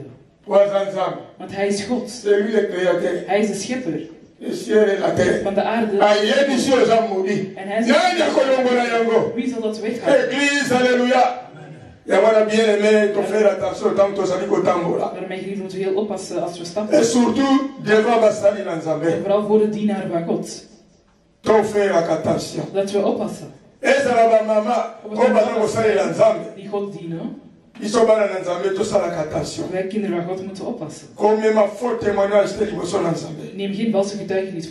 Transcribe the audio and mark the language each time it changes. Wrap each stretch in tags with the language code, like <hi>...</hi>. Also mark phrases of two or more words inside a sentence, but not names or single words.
<nl>Want hij is God. Hij is de schepper van de aarde. En hij is wie zal dat weghalen? Daarom, mijn geliefde, moeten we heel oppassen als we stappen.</nl> <fr>Et surtout, devant</fr> <ln>Bastani Nanzambe.</ln> <nl>En vooral voor de dienaar van God. Dat we oppassen. Die God dienen. Wij kinderen van God moeten oppassen. Neem geen valse getuigenis voor.</nl>